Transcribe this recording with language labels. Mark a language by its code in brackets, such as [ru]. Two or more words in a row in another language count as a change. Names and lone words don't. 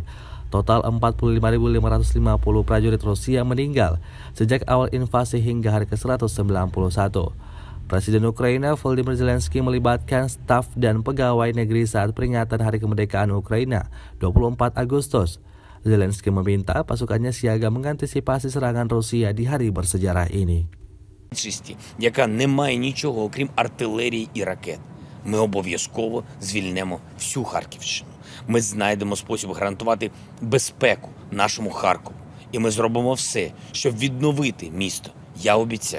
[id] Total 45.550 prajurit Rusia meninggal sejak awal invasi hingga hari ke-191. Presiden Ukraina Volodymyr Zelensky melibatkan staf dan pegawai negeri saat peringatan Hari Kemerdekaan Ukraina 24 Agustus. Zelensky meminta pasukannya siaga mengantisipasi serangan Rusia di hari bersejarah ini. [uk] Яка не має нічого, окрім артилерії і ракет. Ми обов'язково звільнимо всю Харківщину. Ми знайдемо спосіб гарантувати безпеку нашому Харкову. І ми зробимо все, щоб відновити місто. Я обіцяю.